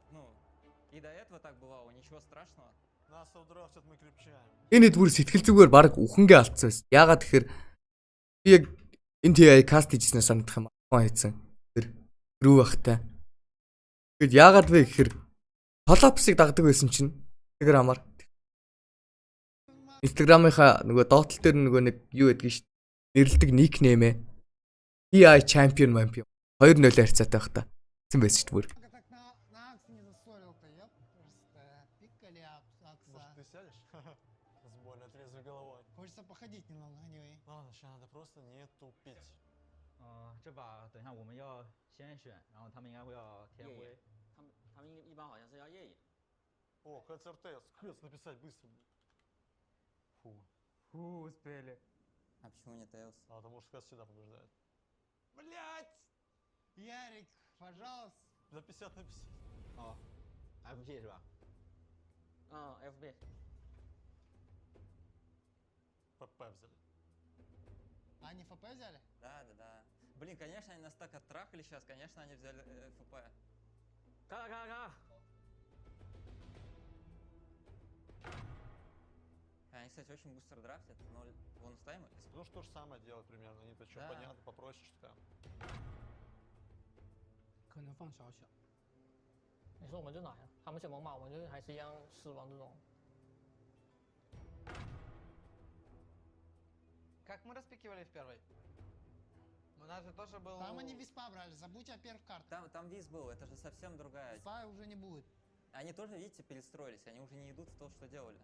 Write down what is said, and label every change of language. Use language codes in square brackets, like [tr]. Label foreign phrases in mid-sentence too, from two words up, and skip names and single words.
[ru] Ну, и до этого так бывало, ничего страшного. Нас удрафтят, мы крепчаем. [mn] Энэ хэд бүр сэтгэл зүгээр баг үхэнгээ алдсан байсан. Яагаад тэгэхээр би яг энэ TI каст хийжснээр санагдах юм аа хийсэн. Тэр рүү бахтай. Тэгэд яагаад вэ гэхээр Толопсыг дагдаг байсан чинь Instagram-аар. Instagram-ынхаа нөгөө доотл дээр нөгөө нэг юу гэдгийг шүү дээ. Нэрлдэг никнеймээ TI Champion Champion 2-0 харьцаатай байх та. Байсан байсан шүү дээ бүр. [ru] Хочется походить немного, anyway. Ладно, сейчас надо просто не тупить. [zh] 这把等一下我们要先选，然后他们应该会要天灰。他们一般好像是要夜影。 [ru] О, ХЦРТ, крест написать быстро. Фу, успели. А почему не Тейлс? Потому что всегда побеждает. Блять! Ярик, пожалуйста. За 50 на 50. О, [zh] FB 是吧？ FB. [ru] ФП взяли. Они ФП взяли? Да. Блин, конечно, они нас так оттрахали сейчас, конечно, они взяли ФП. Ка. Они, кстати, очень быстро драфтят, но вон ставим. Ну что ж самое делать примерно, они-то что понятно, попроще что-то. [zh] 可能放小小。你说我们就哪呀？他们选猛犸，我们就还是一样狮王这种。 [ru] Как мы распикивали в первой? У нас же тоже был... Там они виспа брали, забудьте о первых картах. Там виз был, это же совсем другая. Виспа уже не будет. Они тоже, видите, перестроились, они уже не идут в то, что делали.